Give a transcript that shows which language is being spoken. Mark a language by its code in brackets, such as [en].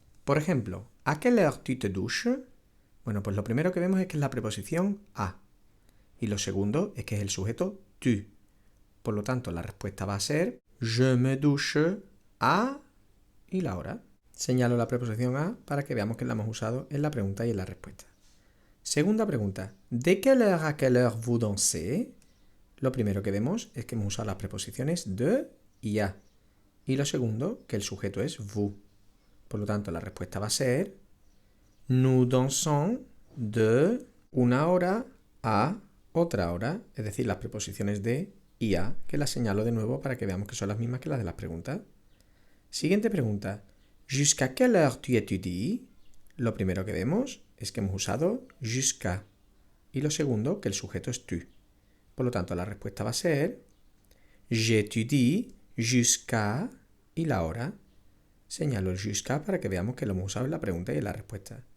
[es] Por ejemplo, [fr] ¿a quelle heure tu te douches? [es] Bueno, pues lo primero que vemos es que es la preposición a. Y lo segundo es que es el sujeto tu. Por lo tanto, la respuesta va a ser [fr] je me douche à [es] y la hora. Señalo la preposición a para que veamos que la hemos usado en la pregunta y en la respuesta. Segunda pregunta. [fr] ¿De quelle heure à quelle heure vous dansez? [es] Lo primero que vemos es que hemos usado las preposiciones de y a. Y lo segundo, que el sujeto es vous. Por lo tanto, la respuesta va a ser [fr] nous dansons [es] de una hora a otra hora, es decir, las preposiciones de y a, que las señalo de nuevo para que veamos que son las mismas que las de las preguntas. Siguiente pregunta. [fr] ¿Jusqu'à quelle heure tu étudies? [es] Lo primero que vemos es que hemos usado jusqu'à. Y lo segundo, que el sujeto es tu. Por lo tanto, la respuesta va a ser [fr] j'étudie jusqu'à [es] y la hora. Señalo el jusqu'à para que veamos que lo hemos usado en la pregunta y en la respuesta.